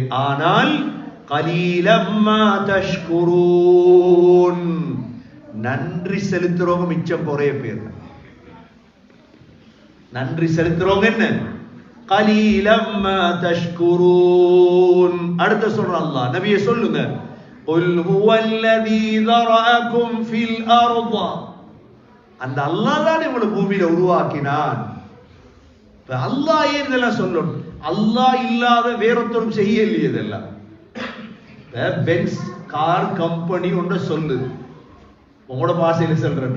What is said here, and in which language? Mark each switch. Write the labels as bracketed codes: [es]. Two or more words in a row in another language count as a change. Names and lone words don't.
[ta] ஆனால் [ar] قليلا ما تشكرون, [ta] நன்றி செலுத்துறவங்க மிச்சம் குறைய பேர். நன்றி செலுத்துறவங்க என்ன? [ar] قليلا ما تشكرون. [ta] அடுத்து சொல்ற அல்லாஹ், நபியே சொல்லுங்க, [ar] قل هو الذي ذرأكم في الأرض. [ta] அந்த அல்லாஹ் தான் உங்களை பூமியில உருவாக்கினான். அல்லாஹ் ஏன் இதெல்லாம் சொல்லணும்? அல்லாஹ் இல்லாத வேறொருத்தரும் செய்யலையே இதெல்லாம். பென்ஸ் [en] car company [ta] ஒன்று சொல்லுது, உங்களோட பாஷையில சொல்றா.